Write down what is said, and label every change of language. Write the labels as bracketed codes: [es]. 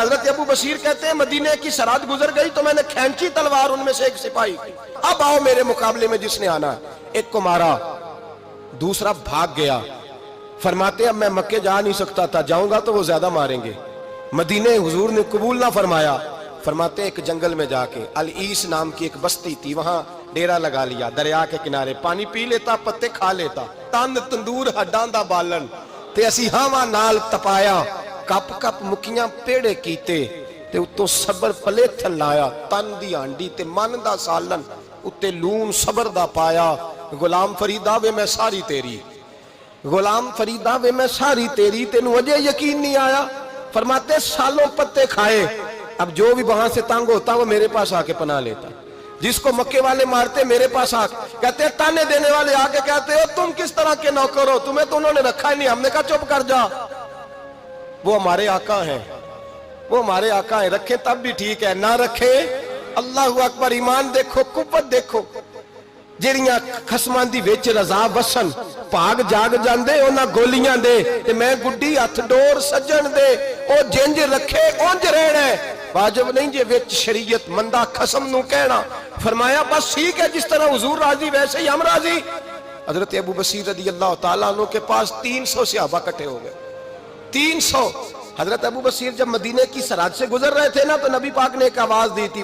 [ur] حضرت ابو بصیر کہتے ہیں مدینے کی سرحد گزر گئی تو میں نے کھینچی تلوار، ان میں سے ایک سپاہی اب آؤ میرے مقابلے میں جس نے آنا ہے. ایک کو مارا، دوسرا بھاگ گیا. فرماتے ہیں اب میں مکے جا نہیں سکتا تھا، جاؤں گا تو وہ زیادہ ماریں گے. مدینے حضور نے قبول نہ فرمایا. فرماتے ہیں ایک جنگل میں جا کے العیس نام کی ایک بستی تھی، وہاں ڈیرا لگا لیا. دریا کے کنارے پانی پی لیتا، پتے کھا لیتا. [pa] تن تندور ہڈاں دا بالن تے اسی ہاواں نال تپایا. کپ کپ مکیاں پیڑے کیتے تے اتوں صبر پلیتھن لایا. تن دی ہانڈی تے من دا سالن اتے لون صبر دا پایا. غلام فریدا وے میں ساری تیری، غلام فریدا وے میں ساری تیری، تینوں اجے یقین نہیں آیا. [ur] فرماتے سالوں پتے کھائے. اب جو بھی وہاں سے تنگ ہوتا وہ میرے پاس آ کے پناہ لیتا. جس کو مکے والے مارتے میرے پاس آ کہتے ہیں، تانے دینے والے آ کے کہتے ہو تم کس طرح کے نوکر ہو، تمہیں تو انہوں نے رکھا ہی نہیں. ہم نے کہا چپ کر جا، وہ ہمارے آقا ہیں، وہ ہمارے آقا ہیں. رکھیں تب بھی ٹھیک ہے، نہ رکھے اللہ اکبر. ایمان دیکھو، قوت دیکھو. [pa] جیڑیاں خسمان دی وچ رضا وسن پاگ جاگ جاندے اونا گولیاں دے تے میں گڈی ہتھ ڈور سجن دے. او جنج رکھے اونج رہنا ہے، واجب نہیں جے وچ شریعت مندہ خسم نو کہنا. [ur] فرمایا بس ٹھیک ہے، جس طرح حضور راضی ویسے ہی ہم راضی. حضرت ابو بصیر رضی اللہ تعالیٰ عنہ کے پاس 300 صحابہ کٹھے ہو گئے. 300. حضرت ابو بصیر جب مدینے کی سرحد سے گزر رہے تھے نا تو نبی پاک نے ایک آواز دی تھی.